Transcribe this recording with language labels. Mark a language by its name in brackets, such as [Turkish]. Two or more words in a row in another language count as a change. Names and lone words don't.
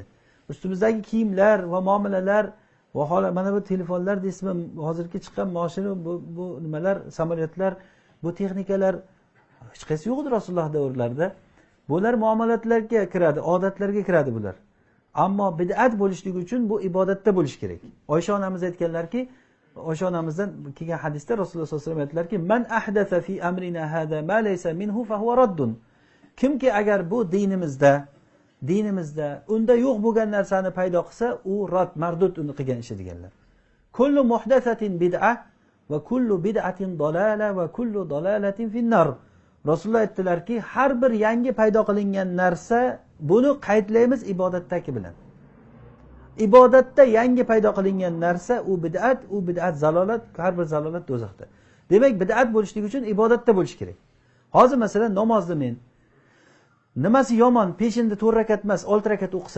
[Uzbek] Ustimizdagi kiyimlar va muomalalar va holat mana bu telefonlar deysizmi, hozirgi chiqqan mashina, bu nimalar, samolyotlar, bu texnikalar hech qaysi yo'q edi Rasululloh davrlarida. Bular muomalatlarga kiradi, odatlarga kiradi bular. Ammo bid'at bo'lishligi uchun bu ibodatda bo'lishi kerak. Oysha onamiz aytganlarki, Oysha onamizdan kelgan hadisda Rasululloh [Arabic] صلى الله عليه وسلم [Uzbek] aytdilarki, [Arabic] "من أحدث في أمرنا هذا ما ليس منه فهو رد." [Uzbek] Kimki agar bu dinimizda unda yo'q bo'lgan narsani paydo qilsa, u rad, mardud uni qilgan ishi deganlar. [Arabic] كل محدثة بدعة وكل بدعة ضلالة وكل ضلالة في النار. [Uzbek] Rasululloh aytdilarki, har bir yangi paydo qilingan narsa, buni qaydlaymiz ibodatdagi bilan. Ibodatda yangi paydo qilingan narsa u bid'at zalolat, har bir zalolat do'zaxda. Demak, bid'at bo'lishligi uchun ibodatda bo'lish kerak. Hozir masalan namozni men nimasi yomon, peshinda 4 rakat emas, 6 rakat o'qisam.